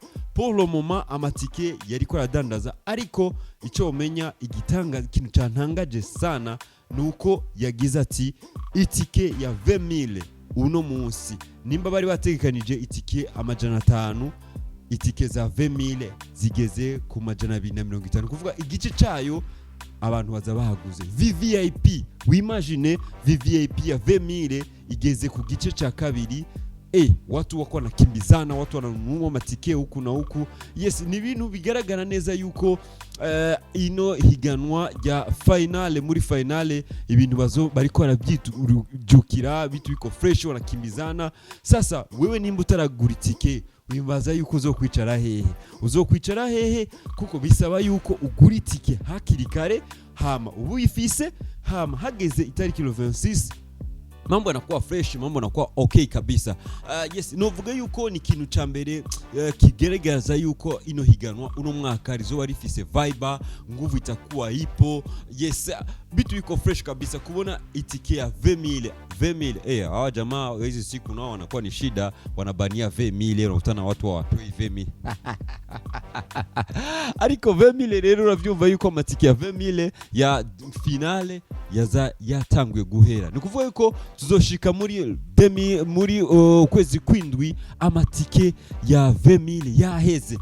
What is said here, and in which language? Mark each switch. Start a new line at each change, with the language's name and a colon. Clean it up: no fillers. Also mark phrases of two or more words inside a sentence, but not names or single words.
French: Pour le moment
Rundi: amatike yariko aradandaza, ariko icyo umenya ikintu cyantangaje sana nuko yagize ati itike ya 20,000 uno munsi nimba bari bategekanije itike 500, itike za 20,000 zigeze ku 250, kuvuga igice cyayo abantu baza bahaguze. VVIP, wimagine VVIP ya 20,000 igeze ku gice cya kabiri.
Swahili: Watu wako wanakimbizana, watu wananunua matike huku na huku.
Rundi: Yes, ni ibintu bigaragara neza yuko ino higanwa ya finale, muri finale ibintu bariko barabyijukira,
Swahili: bitu biko fresh, wanakimbizana.
Rundi: Sasa wewe nimba utaragura itike, wimbaza yuko uzokwicara hehe kuko bisaba yuko ugura itike hakiri kare, hama ubu ifise, hama hageze itariki 26
Swahili: mambo yanakuwa fresh, mambo yanakuwa okay kabisa.
Rundi: Yes, novuga yuko ni kintu cyambere kigeragaza yuko ino higanwa uno mwaka rizo rifise vibe,
Swahili: nguvu itakuwa ipo. Yes, bitu biko fresh kabisa
Rundi: kubona itike ya 20,000.
Swahili: Hawa jamaa hizi siku nao wanakuwa ni shida, wanabania 20,000, unakutana watu hawatoi 20,000.
Rundi: Ariko 20,000 rero uravyumva yuko amatike ya 20,000 ya finale yatanguye guhera. Nikuvuga yuko tuzoshika muri kwezi kwindwi amatike ya 20,000 yaheze.